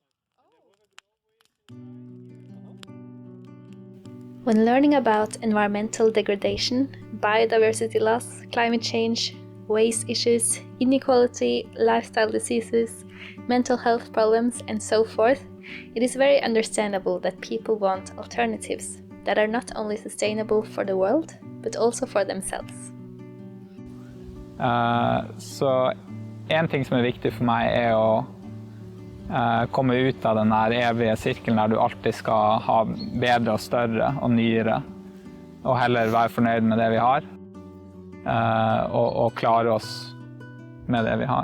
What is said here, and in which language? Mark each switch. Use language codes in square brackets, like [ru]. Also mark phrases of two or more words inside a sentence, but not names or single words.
[en] When learning about environmental degradation, biodiversity loss, climate change, waste issues, inequality, lifestyle diseases, mental health problems, and so forth, it is very understandable that people want alternatives that are not only sustainable for the world, but also for themselves. [no] Så en ting som viktig for meg å komme ut av den der evige sirkelen der du alltid skal ha bedre og større og nyere, og heller være fornøyd med det vi har. Og klare oss med det vi har.